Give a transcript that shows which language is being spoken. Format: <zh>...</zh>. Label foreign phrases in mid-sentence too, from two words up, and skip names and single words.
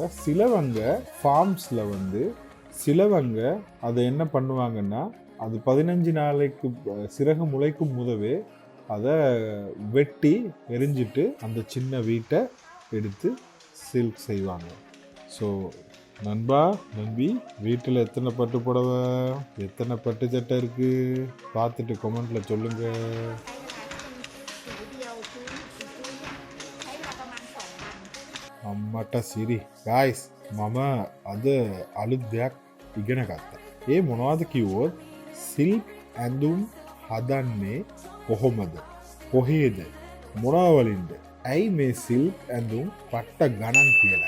<ta>சிலவங்க ஃபார்ம்ஸில் வந்து சிலவங்க அதை என்ன பண்ணுவாங்கன்னா அது 15 நாளைக்கு சிறகு முளைக்கும் முதவே அதை வெட்டி எரிஞ்சிட்டு அந்த சின்ன வீட்டை எடுத்து சில்க் செய்வாங்க. ஸோ நண்பா நம்பி வீட்டில் எத்தனை பட்டு புடவை எத்தனை பட்டு சட்டை இருக்கு பார்த்துட்டு கமெண்ட்ல சொல்லுங்க.</ta> <si>අම්මට සිරි ගයිස් මම අද අලුත් දෙයක් ඉගෙන ගත්තා. ඒ මොනවද කිව්වොත් සිල්ක් ඇඳුම් හදන්නේ කොහොමද කොහේද මොනවලින්ද ඇයි මේ සිල්ක් ඇඳුම් පට්ට ගණන් කියලයි.</si>